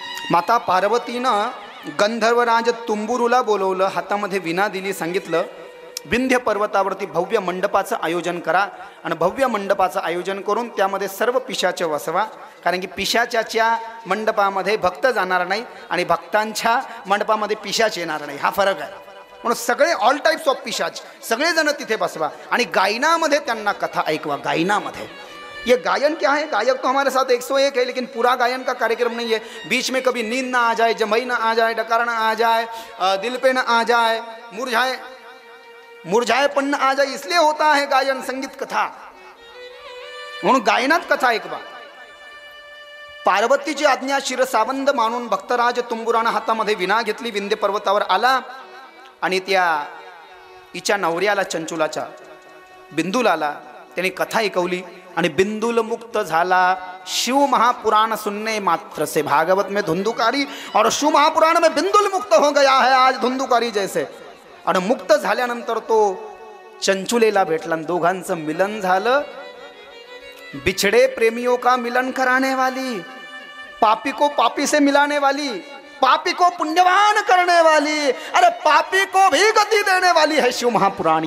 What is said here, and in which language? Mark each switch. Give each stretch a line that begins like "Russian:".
Marathi: माता पार्वतीनं गंधर्वराज तुंबुरूला बोलवलं, हातामध्ये विना दिली, सांगितलं विंध्य पर्वतावरती भव्य मंडपाचं आयोजन करा आणि भव्य मंडपाचं आयोजन करून त्यामध्ये सर्व पिशाच वसवा, कारण की पिशाच्याच्या मंडपामध्ये भक्त जाणार नाही आणि भक्तांच्या मंडपामध्ये पिशाच येणार नाही, हा फरक आहे। म्हणून सगळे
English: all types of
Marathi: पिशाच सगळेजण तिथे बसवा आणि गायनामध्ये त्यांना कथा ऐकवा। गायनामध्ये
Hindi: ये गायन क्या है, गायक तो हमारे साथ 101 है, लेकिन पूरा गायन का कार्यक्रम नहीं है। बीच में कभी नींद ना आ जाए, जमई ना आ जाए, डकार ना आ जाए, दिल पे ना आ जाए, मुरझाएपन ना आ जाए, इसलिए होता है गायन, संगीत, कथा।
Marathi: म्हणून गायनात कथा ऐकवा। पार्वतीची आज्ञा शिरसाबंद मानून भक्तराज तुंबुरानं हातामध्ये विना घेतली, विंध्य पर्वतावर आला आणि त्या हिच्या नवऱ्याला चंचुलाच्या बिंदुल आला, त्याने कथा ऐकवली आणि बिंदुल मुक्त झाला।
Hindi: शिव महापुराण सुनने मात्र से भागवत में धुंधुकारी और शिव महापुराण में बिंदुल मुक्त हो गया है आज धुंधुकारी जैसे।
Marathi: आणि मुक्त झाल्यानंतर तो चंचुलेला भेटला, दोघांचं मिलन झालं।
Hindi: बिछड़े प्रेमियों का मिलन कराने वाली, पापी को पापी से मिलाने वाली, पापी को पुण्यवान करने वाली, अरे पापी को भी गति देने वाली है शिव महापुराण।